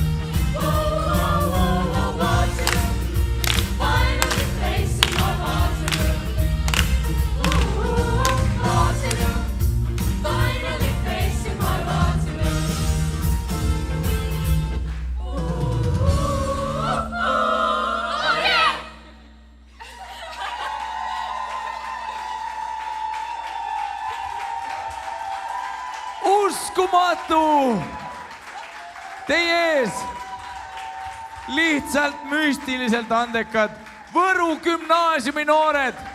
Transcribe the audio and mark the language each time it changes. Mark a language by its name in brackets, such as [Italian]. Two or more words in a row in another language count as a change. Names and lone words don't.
[English] Waterloo, finally facing my Waterloo. Waterloo, finally facing my Waterloo. Yeah! [Estonian] Uskumatu! Teie ees lihtsalt müstiliselt andekad Võru gümnaasiumi noored.